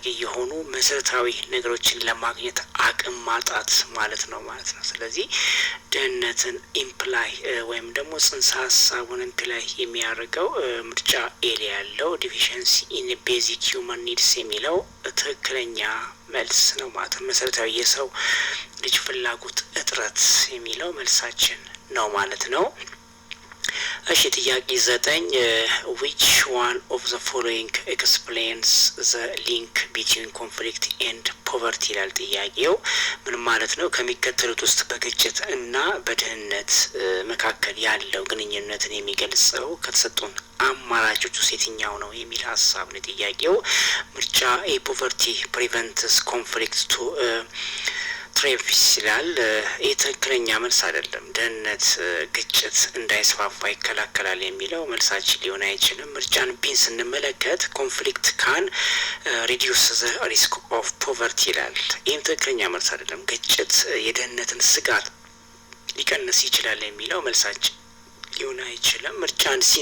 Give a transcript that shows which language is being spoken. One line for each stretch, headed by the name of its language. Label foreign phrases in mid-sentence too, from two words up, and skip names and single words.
Amharic: የሆኑ መሰረታዊ ነገሮችን ለማግኘት አቅም ማጣት ማለት ነው። ስለዚህ ድህነትን ኢምፕላይ ወይም ደግሞ ጽንሰ ሀሳቡን ኢምፕላይ የሚያደርገው ምርጫ ኤ ላይ ያለው
English: deficiency in basic human needs
Amharic: የሚለው ትክክለኛ መልስ ነው ማለት ነው። መሰረታዊ የሰው ልጅ ፍላጎት እጥረት የሚለው መልሳችን ነው ማለት ነው። እሺ ጥያቄ 9
English: which one of the following explains the link between conflict and poverty
Amharic: ይላል ጥያቄው። ምን ማለት ነው? ከሚከተሉት ውስጥ በግጭት እና በድህነት መካከል ያለው ግንኙነትን የሚገልጸው ከተሰጡን አማራጮች ውስጥ የትኛው ነው የሚል ሀሳብ ነው ጥያቄው። ምርጫ ኤ
English: poverty prevents conflict to
Amharic: ትሬቪስ ይላል። የትክክለኛ መልስ አይደለም። ድህነት ግጭት እንዳይስፋፋ ይከላከላል የሚለው መልሳችን ሊሆን አይችልም። ምርጫን ቢን ስንመለከት
English: conflict can reduce the risk of poverty
Amharic: ይላል። ይህም ትክክለኛ መልስ አይደለም። ግጭት የድህነትን ስጋት ሊቀንስ ይችላል የሚለው መልሳችን ሊሆን አይችልም። ምርጫን ሲን